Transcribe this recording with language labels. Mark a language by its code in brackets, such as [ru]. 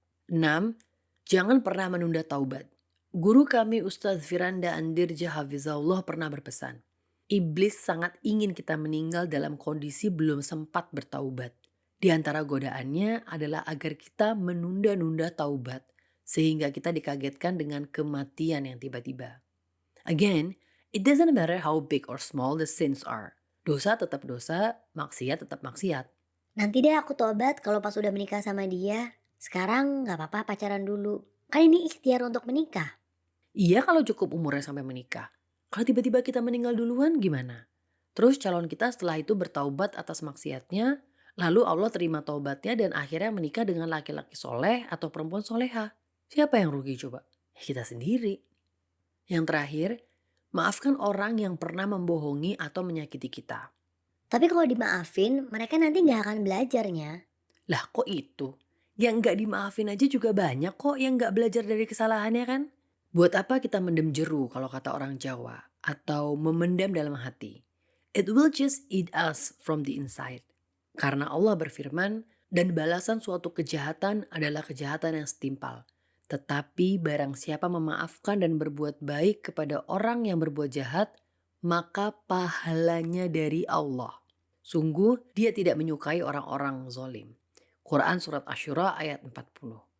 [id] 6. Jangan pernah menunda taubat. Guru kami Ustadz Firanda Andirja Hafizahullah pernah berpesan, Iblis sangat ingin kita meninggal dalam kondisi belum sempat bertaubat. Di antara godaannya adalah agar kita menunda-nunda taubat, sehingga kita dikagetkan dengan kematian yang tiba-tiba. [en] Again, it doesn't matter how big or small the sins are. [id] Dosa tetap dosa, maksiat tetap maksiat. Nanti deh aku tobat kalau pas udah menikah sama dia. Sekarang nggak apa-apa pacaran dulu. Kan ini ikhtiar untuk menikah. Iya kalau cukup umurnya sampai menikah. Kalau tiba-tiba kita meninggal duluan gimana? Terus calon kita setelah itu bertaubat atas maksiatnya, lalu Allah terima taubatnya dan akhirnya menikah dengan laki-laki soleh atau perempuan soleha. Siapa yang rugi coba? Ya kita sendiri. Yang terakhir, maafkan orang yang pernah membohongi atau menyakiti kita. Tapi kalau dimaafin, mereka nanti nggak akan belajarnya. Lah kok itu? Yang nggak dimaafin aja juga banyak kok yang nggak belajar dari kesalahannya kan? Buat apa kita [jv] mendem jeru [id] kalau kata orang Jawa? Atau memendam dalam hati? [en] It will just eat us from the inside. [id] Karena Allah berfirman, dan balasan suatu kejahatan adalah kejahatan yang setimpal. Tetapi barang siapa memaafkan dan berbuat baik kepada orang yang berbuat jahat, maka pahalanya dari Allah. Sungguh dia tidak menyukai orang-orang zalim. Quran Surat Asyura ayat 40.